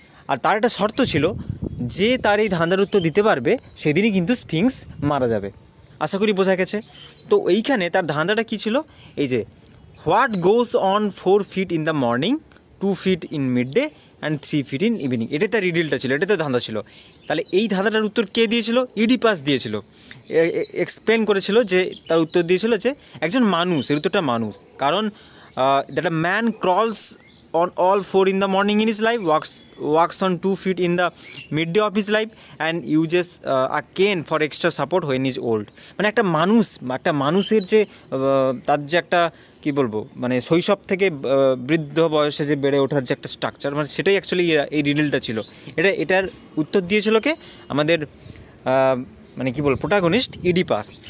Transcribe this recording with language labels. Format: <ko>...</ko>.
<bn>আর তার একটা শর্ত ছিল, যে তার এই ধাঁধার উত্তর দিতে পারবে সেদিনই কিন্তু স্ফিংস মারা যাবে। আশা করি বোঝা গেছে। তো এইখানে তার ধাঁধাটা কী ছিল? এই যে</bn> <en>what goes on 4 feet in the morning, 2 feet in mid day and 3 feet in evening,</en> <bn>এটা তার রিডলটা ছিল, এটা তার ধাঁধা ছিল। তাহলে এই ধাঁধাটার উত্তর কে দিয়েছিল? ইডিপাস দিয়েছিল। এক্সপ্লেন করেছিল যে তার উত্তর দিয়েছিল যে একজন মানুষ, এর উত্তরটা মানুষ, কারণ</bn> <en>That a man crawls on all 4 in the morning in his life, walks on 2 feet in the midday of his life and uses a cane for extra support when he is old।</en> <bn>মানে একটা মানুষের যে তার যে একটা কী বলবো, মানে শৈশব থেকে বৃদ্ধ বয়সে যে বেড়ে ওঠার যে একটা স্ট্রাকচার, মানে সেটাই অ্যাকচুয়ালি এই রিডলটা ছিল। এটার উত্তর দিয়েছিল কে? আমাদের মানে কী বলবো, প্রোটাগনিস্ট ইডিপাস।</bn>